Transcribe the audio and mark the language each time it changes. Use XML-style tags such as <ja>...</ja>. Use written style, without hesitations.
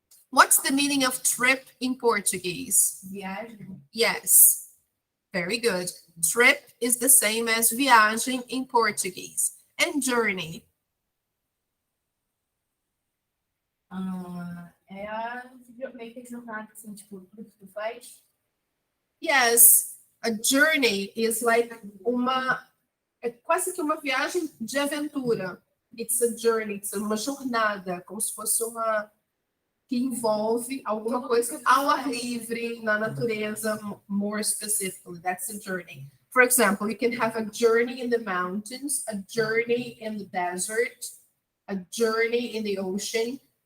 <en>What's the meaning of trip in Portuguese?</en> <pt>Viagem.</pt> <en>Yes, very good. Trip is the same as viagem in Portuguese. And journey?</en> <pt>É a meio que jornada, assim, tipo, que tu faz.</pt> <en>Yes, a journey is like</en> <pt>é quase que uma viagem de aventura.</pt> <en>It's a journey, it's</en> <pt>uma jornada, como se fosse uma que envolve alguma coisa ao ar livre, na natureza,</pt> <en>more specifically. That's a journey. For example, you can have a journey in the mountains, a journey in the desert, a journey in the ocean.</en>